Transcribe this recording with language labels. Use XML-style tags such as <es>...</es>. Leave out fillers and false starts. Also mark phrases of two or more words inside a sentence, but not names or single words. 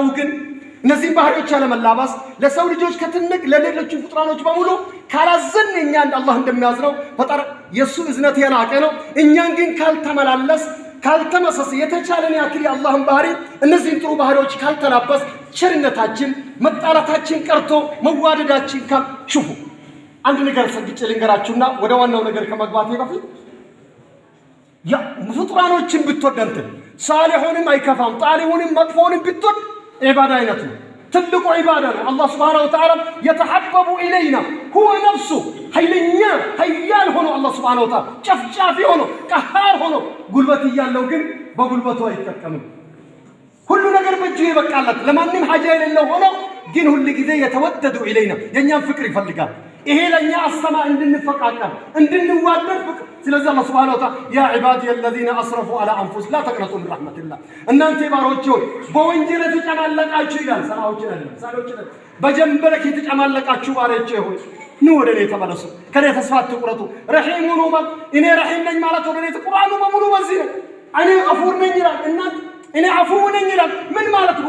<am>ግን እነዚህ ባህሪዎች ያለመላበስ ለሰው ልጆች ከትንቅ ለሌሎች ፍጥራኖች በሙሉ ካላዘን እኛ አላህ እንደሚያዝነው ፈጣሪ የሱ እዝነት የላቀ ነው። እኛን ግን ካልተመላለስ ካልተመሰስ የተቻለን ያክል የአላህን ባህሪ እነዚህን ጥሩ ባህሪዎች ካልተላበስ ቸርነታችን መጣላታችን ቀርቶ መዋደዳችን ሹፉ አንድ ነገር ሰግጬ ልንገራችሁና ወደ ዋናው ነገር ከመግባቴ በፊት ያ ፍጥራኖችን ብትወደንት ሳሊሁንም አይከፋም ጣሊሁንም መጥፎንም ብትወድ ኢባዳ አይነት ነው። ትልቁ ኢባዳ ነው። አላህ</am> <ar>سبحانه وتعالى يتحبب إلينا هو نفسه</ar> <am>ኃይለኛ ኃያል ሆኖ አላህ</am> <ar>سبحانه وتعالى</ar> <am>ጨፍጫፊ ሆኖ ቀሃር ሆኖ ጉልበት ያለው ግን በጉልበቱ አይተከምም። ሁሉ ነገር በእጁ ይበቃለት ለማንም ሐጃ የሌለው ሆኖ ግን ሁሉ ጊዜ የተወደዱ ኢለይና የኛን ፍቅር ይፈልጋል። ይሄ ለኛ አሰማ እንድንፈቃቀር እንድንዋደድ ፍቅር። ስለዚህ አላህ</am> <ar>سبحانه وتعالى يا عبادي الذين اسرفوا على انفسهم لا تقنطوا من رحمة الله</ar> <am>እናንተ ባሮች ሆይ በወንጀል ተጨማለቃችሁ ይላል። ሰራዎችን አይደለም ሳሎችን በጀንበረክ የተጨማለቃችሁ ባሮች ሆይ ኑ ወደ እኔ ተመለሱ፣ ከኔ ተስፋ አትቁረጡ። ረሂሙን ወባ እኔ ረሂም ነኝ ማለት ወደ እኔ ቁርአኑ በሙሉ በዚህ ነው። እኔ ገፉር ነኝ ይላል። እናንተ እኔ አፉው ነኝ ይላል። ምን ማለት ነው?</am>